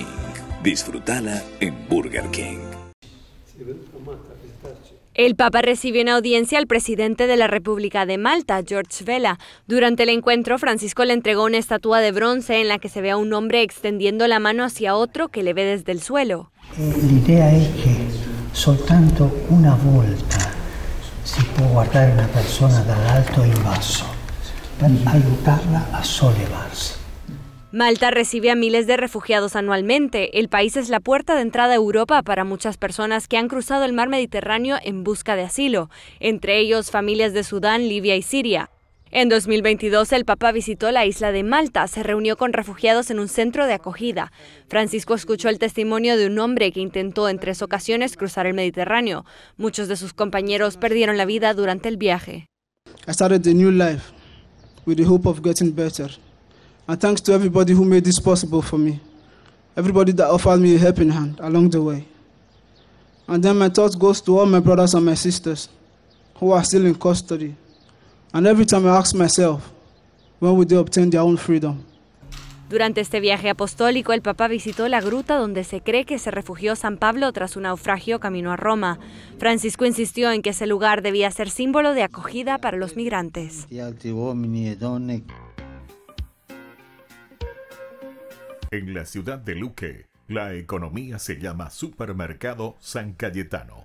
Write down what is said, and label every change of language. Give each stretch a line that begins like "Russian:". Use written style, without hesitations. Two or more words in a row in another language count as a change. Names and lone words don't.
Spanish: Disfrútala en Burger King. El Papa recibió en audiencia al presidente de la República de Malta, George Vela. Durante el encuentro, Francisco le entregó una estatua de bronce en la que se ve a un hombre extendiendo la mano hacia otro que le ve desde el suelo.
Italian: L'idea è che soltanto una volta si può guardare una persona dall'alto in basso per aiutarla a sollevarsi.
Spanish: Malta recibe a miles de refugiados anualmente. El país es la puerta de entrada a Europa para muchas personas que han cruzado el mar Mediterráneo en busca de asilo, entre ellos familias de Sudán, Libia y Siria. En 2022, el Papa visitó la isla de Malta, se reunió con refugiados en un centro de acogida. Francisco escuchó el testimonio de un hombre que intentó en 3 ocasiones cruzar el Mediterráneo. Muchos de sus compañeros perdieron la vida durante el viaje.
English: I started a new life with the hope of getting better. And thanks to everybody who made this possible for me. Everybody that offered me a helping hand along the way. And then my thought goes to all my brothers and my sisters who are still in custody. And every time I ask myself, when will they obtain their own freedom?
Spanish: Durante este viaje apostólico, el Papa visitó la gruta donde se cree que se refugió San Pablo tras un naufragio camino a Roma. Francisco insistió en que ese lugar debía ser símbolo de acogida para los migrantes. En la ciudad de Luque, la economía se llama Supermercado San Cayetano.